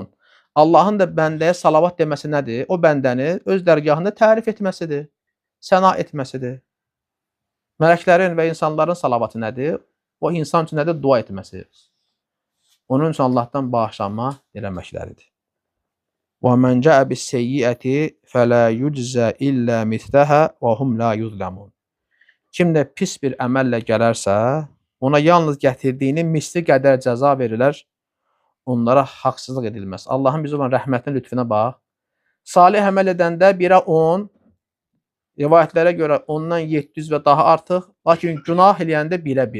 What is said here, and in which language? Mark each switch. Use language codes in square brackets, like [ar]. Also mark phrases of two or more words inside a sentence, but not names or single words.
[az] Allahın da bəndəyə salavat deməsi nədir? O bəndəni öz dərgahında tərif etməsidir, səna etməsidir. Mələklərin və insanların salavatı nədir? O insan üçün nədir? Dua etməsi. Onun üçün Allahdan bağışlanma diləməkləridir. [ar] وَمَنْ جَاءَ بِالسَّيِّئَةِ فَلَا يُجْزَى إِلَّا مِثْلَهَا وَهُمْ لَا يُظْلَمُونَ. [az] Kim də pis bir əməllə gələrsə, ona yalnız gətirdiyinin misli qədər cəza verilər, onlara haqsızlıq edilməz. Allahın bizə olan rəhmətin lütfüne bax. Salih əməl edəndə 1-ə 10, rivayətlərə görə ondan 700 və daha artıq, lakin günah eləyəndə 1-ə 1.